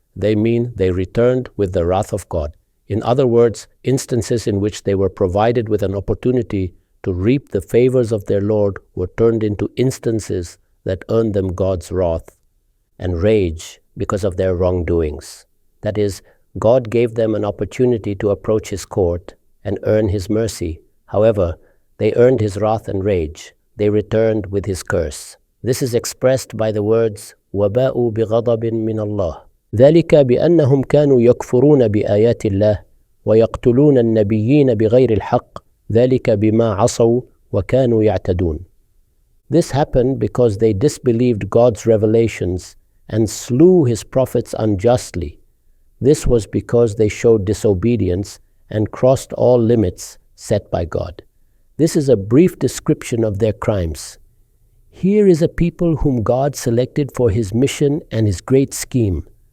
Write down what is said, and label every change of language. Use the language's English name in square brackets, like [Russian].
[English] They mean they returned with the wrath of God. In other words, instances in which they were provided with an opportunity to reap the favors of their Lord were turned into instances that earned them God's wrath and rage because of their wrongdoings. That is, God gave them an opportunity to approach His court and earn His mercy. However, they earned His wrath and rage. They returned with His curse. This is expressed by the words [Arabic] وَبَاءُوا بِغَضَبٍ مِّنَ اللَّهِ. ذلك بأنهم كانوا يكفرون بآيات الله ويقتلون النبيين بغير الحق ذلك بما عصوا وكانوا يعتدون. [English] This happened because they disbelieved God's revelations and slew his prophets unjustly. This was because they showed disobedience and crossed all limits set by God. This is a brief description of their crimes. Here is a people whom God selected for his mission and his great scheme.